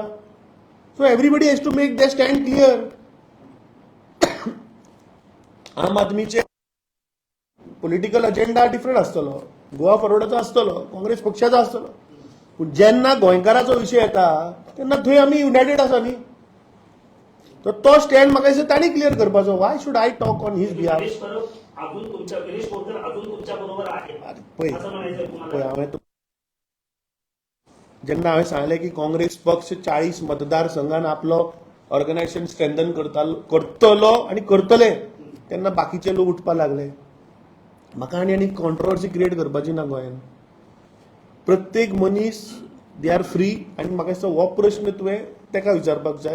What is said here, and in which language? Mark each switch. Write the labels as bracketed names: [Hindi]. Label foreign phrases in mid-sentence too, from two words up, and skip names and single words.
[English] So everybody has to make their stand clear. [Konkani] आम आदमीचे [English] political agenda different [Konkani] आसतलो, गोवा फॉरवर्डाचो आसतलो, काँग्रेस पक्षाचो आसतलो. पूण जेन्ना गोंयकाराचो विशय येता तेन्ना थंय आमी युनायटेड आसा न्ही. तर तो स्टँड म्हाका दिसता तांणी क्लियर करपाचो. [English] Why should I talk on his behalf? [Marathi] गिरीश कोरकर अजून तुमच्या बरोबर आहे असं म्हणायचं तुम्हाला? [Konkani] जेन्ना हांवें सांगलें की काँग्रेस पक्ष 40 मतदारसंघान आपलो [English] organization strengthen [Konkani] करतलो आनी करतले, तेन्ना बाकीचे लोक उठपाक लागले. म्हाका आनी [English] controversy create [Konkani] करपाची ना गोंयांत. प्रत्येक मनीस [English] they are free [Konkani] आनी म्हाका दिसता हो प्रश्न तुवें ताका विचारपाक जाय.